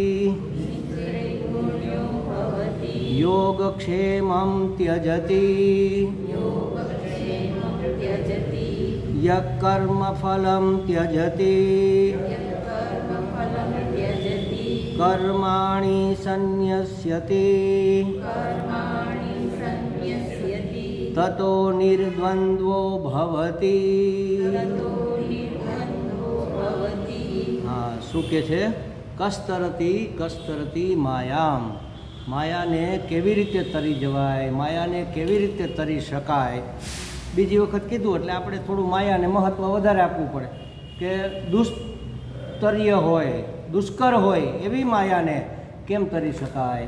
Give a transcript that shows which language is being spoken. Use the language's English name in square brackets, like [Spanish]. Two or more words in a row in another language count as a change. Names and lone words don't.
[Sanskrit] योगक्षेमं त्यजति यत्कर्मफलं त्यजति कर्माणि सन्न्यस्यति ततो निर्द्वन्द्वो भवति। [Gujarati] શું કે છે? [Sanskrit] कस्तरति कस्तरति मायाम्. [Gujarati] માયાને કેવી રીતે તરી જવાય, માયાને કેવી રીતે તરી શકાય. બીજી વખત કીધું એટલે આપણે થોડું માયાને મહત્ત્વ વધારે આપવું પડે કે દુષ્તર્ય હોય, દુષ્કર હોય એવી માયાને કેમ તરી શકાય.